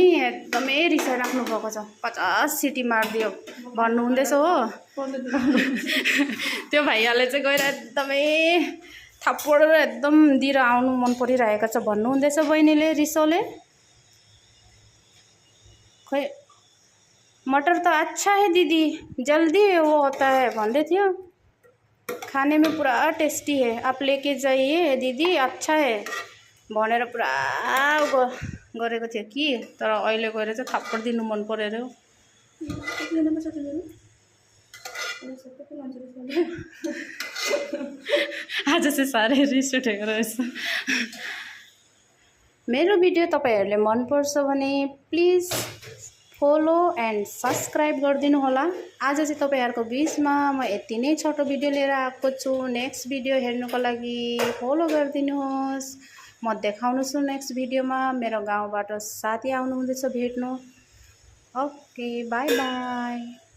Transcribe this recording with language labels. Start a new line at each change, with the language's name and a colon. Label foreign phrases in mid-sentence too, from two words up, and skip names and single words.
Nepali: एकदमै रिसाइराख्नु भएको छ। 50 सिटी मारिदियो भन्नु हुँदैछ हो। त्यो भाइयाले चाहिँ गएर एकदमै थप्पड एकदम दिएर आउनु मन परिरहेको छ भन्नु हुँदैछ बहिनीले रिसोले।
Hindi: खोइ मटर तो अच्छा है दीदी, जल्दी वो होता है
Nepali: भन्दै थियो।
Hindi: खाने में पूरा टेस्टी है, आप लेके जाइए दीदी, अच्छा है
Nepali: भनेर पुरा गरेको थियो कि। तर अहिले गएर चाहिँ थप्पड दिनु मन पर्यो रे। आज चाहिँ साह्रै रिस उठेको रहेछ। मेरो भिडियो तपाईहरुले मन पर्छ भने प्लिज
English: follow and subscribe
Nepali: गरिदिनु होला। आज चाहिँ तपाईहरुको बीचमा म यति नै छोटो भिडियो लिएर आएको छु।
English: next video
Nepali: हेर्नुको लागि फॉलो गरिदिनुहोस्। म देखाउनु छु
English: next video.
Nepali: मेरो गाउँबाट साथी आउनु हुँदैछ भेट्नु।
English: okay, bye bye.